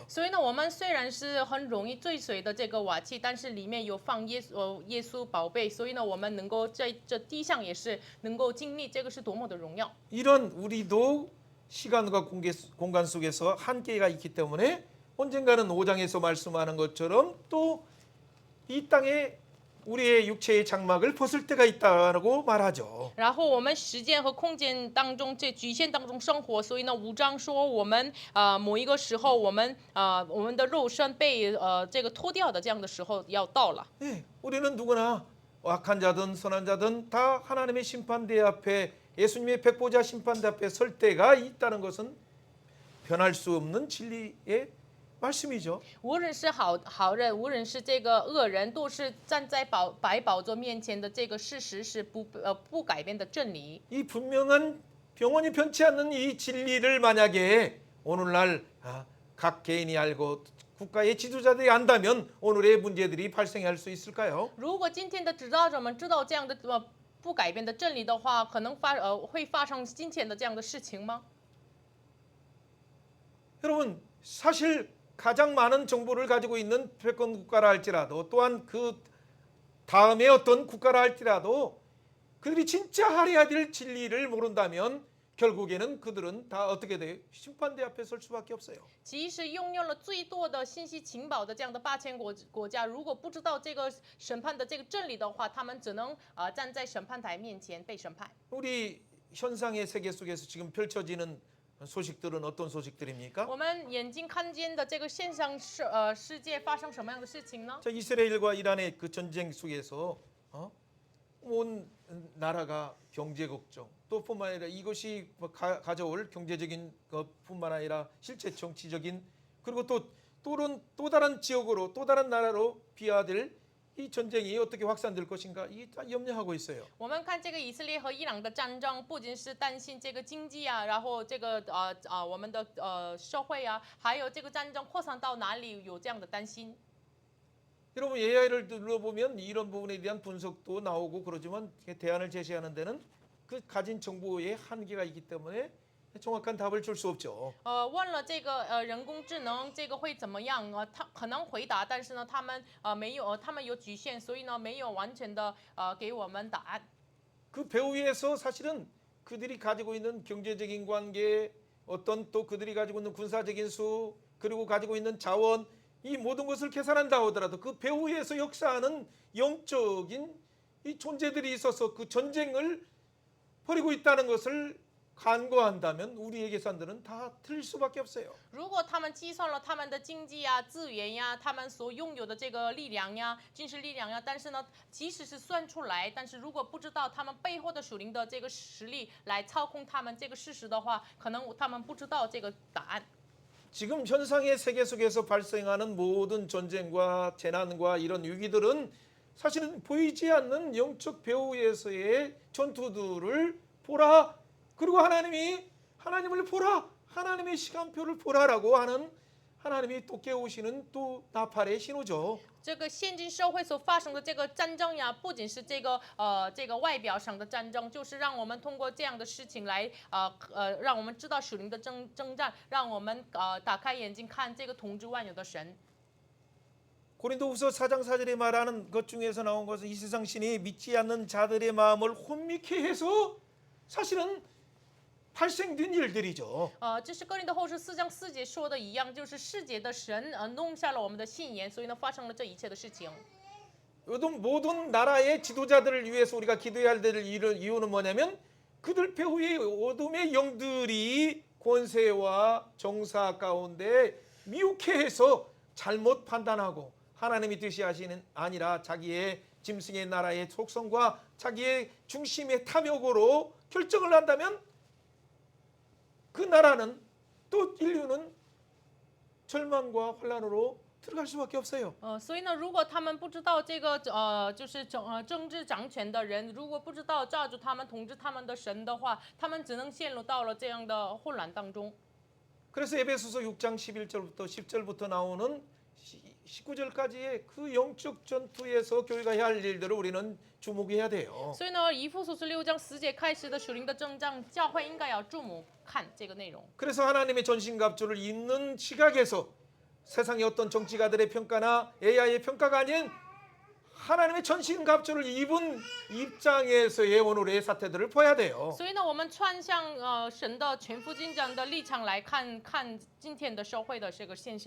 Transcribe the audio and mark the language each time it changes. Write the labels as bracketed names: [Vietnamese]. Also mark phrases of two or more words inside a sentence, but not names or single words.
[Chinese] 所以呢，我们虽然是很容易坠碎的这个瓦器，但是里面有放耶稣宝贝，所以呢，我们能够在这地上也是能够经历，这个是多么的荣耀。 [Korean] 이런 우리도 시간과 공간 속에서 한계가 있기 때문에 언젠가는 5장에서 말씀하는 것처럼 또 이 땅에 우리의 육체의 장막을 벗을 때가 있다고 말하죠. [Chinese] 然后我们时间和空间当中这局限当中生活，所以呢，5章说我们某一个时候我们的肉身被这个脱掉的这样的时候要到了。 [Korean] 네, 우리는 누구나 악한 자든 선한 자든 다 하나님의 심판대 앞에 예수님의 백보자 심판대 앞에 설 때가 있다는 것은 변할 수 없는 진리의 말씀이죠. [Chinese] 无论是好人，无论是这个恶人，都是站在白宝座面前的这个事实是不改变的真理。 [Korean] 이 분명한 영원히 변치 않는 이 진리를 만약에 오늘날 각 개인이 알고 국가의 지도자들이 안다면 오늘의 문제들이 발생할 수 있을까요? [Chinese] 如果今天的指导者们知道这样的不改变的真理的话，可能会发生今天的这样的事情吗？ [Korean] 여러분 사실 가장 많은 정보를 가지고 있는 패권 국가라 할지라도 또한 그 다음에 어떤 국가라 할지라도 그들이 진짜 하려야 될 진리를 모른다면 결국에는 그들은 다 어떻게 돼요? 심판대 앞에 설 수밖에 없어요. [Chinese] 即使拥有了最多的信息情报的这样的8000国家，如果不知道这个审判的这个真理的话，他们只能站在审判台面前被审判。 [Korean] 우리 현상의 세계 속에서 지금 펼쳐지는 소식들은 어떤 소식들입니까? [Chinese] 我们眼睛看见的这个现象世界发生什么样的事情呢？ [Korean] 자, 이스라엘과 이란의 그 전쟁 속에서 온 나라가 경제 걱정, 또 뿐만 아니라 이것이 가져올 경제적인 것뿐만 아니라 실제 정치적인 그리고 또 다른 지역으로 또 다른 나라로 비화될 이 전쟁이 어떻게 확산될 것인가 이 다 염려하고 있어요. [Chinese] 我们看这个以色列和伊朗的战争，不仅是担心这个经济啊，然后这个我们的社会啊，还有这个战争扩散到哪里，有这样的担心。 [Korean] 여러분 AI를 들어보면 이런 부분에 대한 분석도 나오고 그러지만 대안을 제시하는 데는 그 가진 정보의 한계가 있기 때문에 정확한 답을 줄 수 없죠. [Chinese] 问了这个人工智能这个会怎么样？他可能回答，但是呢，他们没有，他们有局限，所以呢，没有完全的给我们答案。 [Korean] 그 배후 위에서 사실은 그들이 가지고 있는 경제적인 관계, 어떤 또 그들이 가지고 있는 군사적인 수, 그리고 가지고 있는 자원, 이 모든 것을 계산한다 하더라도 그 배후 위에서 역사하는 영적인 이 존재들이 있어서 그 전쟁을 벌이고 있다는 것을 간과한다면 우리의 계산들은 다 틀릴 수밖에 없어요. [Chinese] 如果他们计算了他们的经济呀、资源呀、他们所拥有的这个力量呀、军事力量呀，但是呢，即使是算出来，但是如果不知道他们背后的属灵的这个实力来操控他们这个事实的话，可能他们不知道这个答案。 [Korean] 지금 현상의 세계 속에서 발생하는 모든 전쟁과 재난과 이런 위기들은 사실은 보이지 않는 영적 배후에서의 전투들을 보라. 그리고 하나님을 보라. 하나님의 시간표를 보라라고 하는 하나님이 또 깨우시는 또 나팔의 신호죠. [Chinese] 这个现今社会所发生的这个战争呀，不仅是这个外表上的战争，就是让我们通过这样的事情来让我们知道属灵的征战，让我们打开眼睛看这个统治万有的神。 [Korean] 고린도후서 4장 4절에 말하는 것 중에서 나온 것은 이 세상 신이 믿지 않는 자들의 마음을 혼미케 해서 사실은 발생된 일들이죠. [Chinese] 这是哥林多后书4章4节说的一样，就是世界的神弄下了我们的信言，所以呢发生了这一切的事情。 [Korean] 모든 나라의 지도자들을 위해서 우리가 기도해야 될 이유는 뭐냐면 그들 배후의 어둠의 영들이 권세와 정사 가운데 미혹해 해서 잘못 판단하고 하나님의 뜻이 아니라 자기의 짐승의 나라의 속성과 자기의 중심의 탐욕으로 결정을 한다면 그 나라는 또 인류는 절망과 환란으로 들어갈 수밖에 없어요. [Chinese] 所以呢，如果他们不知道这个就是政治掌权的人，如果不知道抓住他们、统治他们的神的话，他们只能陷入到了这样的混乱当中。 [Korean] 그래서 에베소서 6장 11절부터 10절부터 나오는 19절까지의 그 영적 전투에서 교회가 해야 할 일들을 우리는 주목해야 돼요. [Chinese] 所以呢，以弗所书6章10节开始的属灵的征战，教会应该要注目看这个内容。 [Korean] 그래서 하나님의 전신갑주를 입는 시각에서 세상의 어떤 정치가들의 평가나 AI의 평가가 아닌 하나님의 전신갑주를 입은 입장에서의 오늘의 사태들을 봐야 돼요. [Chinese] 所以呢，我们穿向神的全副军装的立场来看今天的社会的这个现象。